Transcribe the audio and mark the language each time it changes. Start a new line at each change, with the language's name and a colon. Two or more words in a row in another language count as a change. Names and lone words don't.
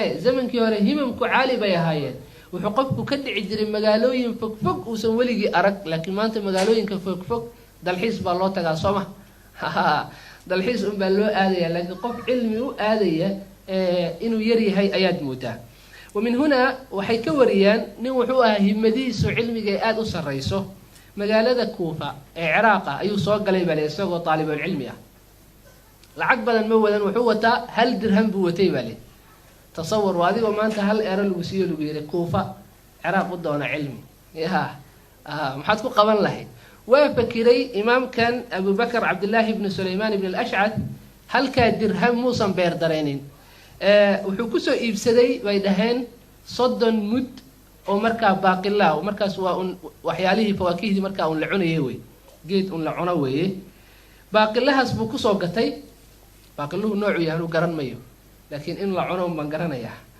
Somali: zamankii hore himamku caali bay ahaayeen. wuxuu qofku ka dhici jiray magaalooyin fogfog uusan weligii arag. laakiin maanta magaalooyinka fogfog dalxiis baa loo tagaa soo ma dalxiis unbaa loo aadaya, laakiin qof cilmi u aadaya inuu yaryahay ayaad moodaa.
Arabic: ومن هنا
Somali: waxay ka wariyaan nin wuxuu ahaa himadiisu cilmiga aad u sareyso magaalada Kuufa ee Ciraaq ayuu soo galay bal isagoo
Arabic: طالب العلم
Somali: ah lacag badan ma wadan wuxuu wataa hal dirham buu watay bal تصور waadigo maanta hal eero lagu siiyo lagu yiri Kuufa Ciraaq u doona cilmi maxaad ku qaban lahayd waa fakiray imaamkan Abu Bakr Abdullah ibn Sulaiman ibn al-Ash'ath halka dirham muusan beer dareenin wuxuu ku soo iibsaday way dhaheen 30 mud oo markaa baaqilaa oo markaas waa waxyaalihii fawaakihdi markaa la cunayay way geed la cuno way baaqilahaas buu ku soo gatay baaqiluhu noocu yahay uu garan mayo laakiin in la cuno ma garanaya